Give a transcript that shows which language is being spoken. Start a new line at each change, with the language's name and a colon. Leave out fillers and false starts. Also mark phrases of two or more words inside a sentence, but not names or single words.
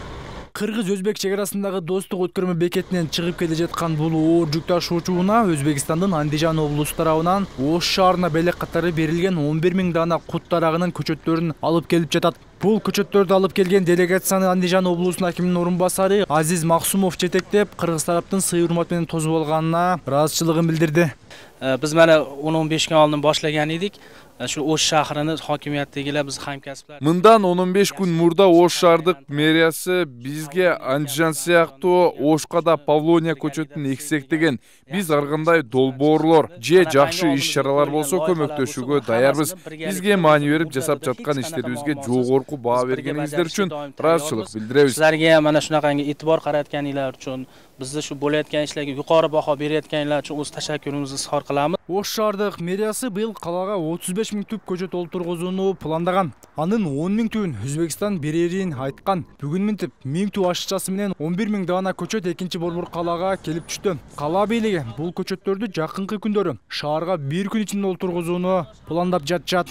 Kyrgyz: Кыргыз-Өзбек чек арасындагы достук өткөрмө бекетинен чыгып келе жаткан бул оор жүк ташуучу унаа Өзбекстандын Андижан облусу тарабынан Ош шаарына белек катары берилген 11 000 дана кут тарагынын көчөттөрүн алып келип жатат. Бул көчөттөрдү алып келген делегацияны Андижан облусунун акиминин орун басары Азиз Максумов жетектеп, кыргыз тараптын сый урмат менен тосуп алганына ыраазычылыгын билдирди.
Uzbek: Биз mana 10-15 kun oldin boshlagan edik. Shu Osh shahrini hokimiyatdagilar biz hamkasblar.
Kyrgyz: Мындан 15 күн мурда Ош шаардык мэриясы бизге Андижан сыяктуу Ошко да Павлония көчөтүн эксек деген биз ар кандай долбоорлор же жакшы иш-чаралар болсо көмөктөшүүгө даярбыз. Бизге маани берип жасап жаткан иштерибизге жогорку баа бергениңиздер үчүн ыраазычылык билдиребиз.
Uzbek: Sizlarga mana shunaqangi e'tibor qaratganinglar uchun, bizni shu bo'layotgan ishlarga yuqori baho berayotganinglar uchun o'z tashakkurimizni izhor qilamiz.
Kyrgyz: Ош шаардык мэриясы быйыл калаага 35 35 000 түп көчөт олтургузууну пландаган. Анын 10 000 түбүн Өзбекстан берерин айткан. Бүгүн минтип 1000 түп ашчасы менен 11 000 дана көчөт экинчи борбор калаага келип түштү. Кала бийлиги бул көчөттөрдү жакынкы күндөрү шаарга бир күн ичинде олтургузууну пландап жатышат.